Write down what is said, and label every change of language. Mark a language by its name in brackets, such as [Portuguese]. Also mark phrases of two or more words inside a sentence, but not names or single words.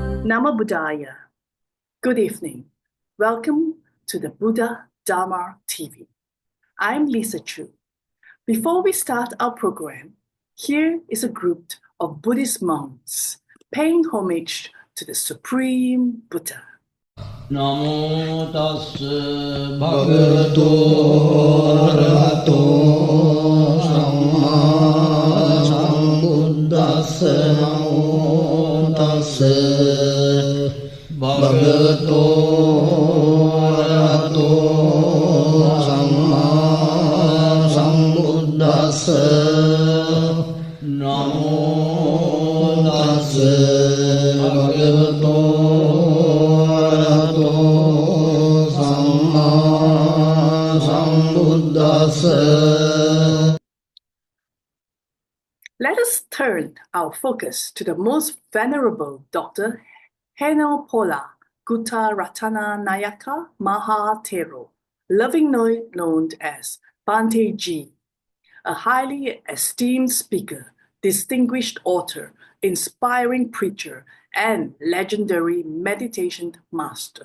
[Pali] Nama Buddhaya. [English] Good evening. Welcome to the Buddha Dharma TV. I'm Lisa Chu. Before we start our program, here is a group of Buddhist monks paying homage to the Supreme Buddha. [Pali] Namo tassa bhagavato arahato samma sambuddhassa. Namo tassa bhagavato arahato samma sambuddhassa. Namo tassa bhagavato [English] Let us turn our focus to the most venerable Dr. Henopola Gutta Ratana Nayaka Mahatero, lovingly known as Bhante Ji, a highly esteemed speaker, distinguished author, inspiring preacher, and legendary meditation master.